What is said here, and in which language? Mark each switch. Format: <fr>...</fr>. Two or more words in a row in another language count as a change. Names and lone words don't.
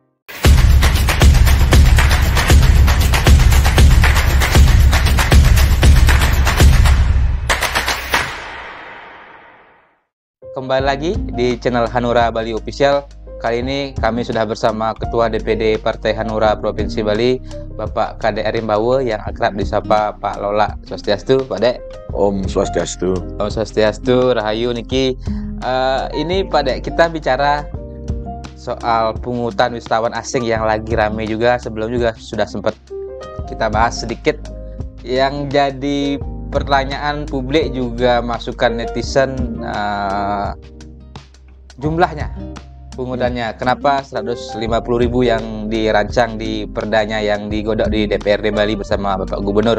<id>Kembali lagi di channel Hanura Bali Official. Kali ini kami sudah bersama Ketua DPD Partai Hanura Provinsi Bali, Bapak Kadek Arimbawe yang akrab disapa Pak Lola. Swastiastu, Pak Dek. Om Swastiastu. Om Swastiastu, Rahayu Niki. Ini Pak Dek, kita bicara soal pungutan wisatawan asing yang lagi rame juga. Sebelum juga sudah sempat kita bahas sedikit. Yang jadi pertanyaan publik juga masukan netizen, jumlahnya pungutannya, kenapa 150.000 yang dirancang di perdanya yang digodok di DPRD Bali bersama Bapak Gubernur.</id>